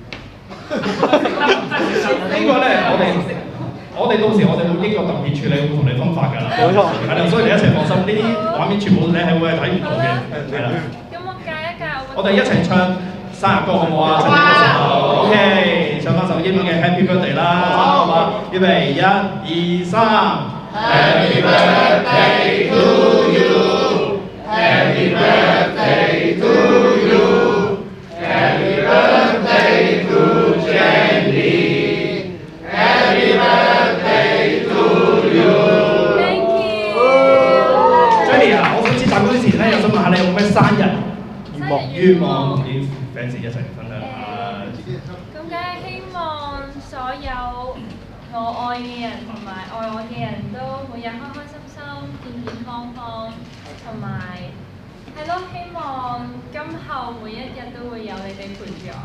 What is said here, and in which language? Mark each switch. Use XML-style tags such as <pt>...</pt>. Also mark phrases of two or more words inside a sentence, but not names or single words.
<yue>呢個咧，我哋到時我哋會經過特別處理，會同你分發㗎啦。冇錯。係啦，所以你一齊放心，呢啲畫面全部你係會係睇唔到嘅。係啦。咁我戒一戒我哋一齊唱生日歌好唔好啊？趁呢個時候 ，OK， 唱翻首英文嘅 Happy Birthday 啦，好嘛？</yue> <en>預備 1、2、3。Happy birthday to you，Happy birthday to you，Happy birthday to Jenny，Happy birthday to you。Thank you。</en> <yue>Jenny 啊，我想知蛋糕之前咧，又想問下你有冇咩生日願望同啲 fans 一齊分享下？咁梗係希望所有我愛嘅人同埋愛我嘅人都每日開開心心、健健康康，同埋係咯，希望今後每一日都會有你哋陪住我。</yue>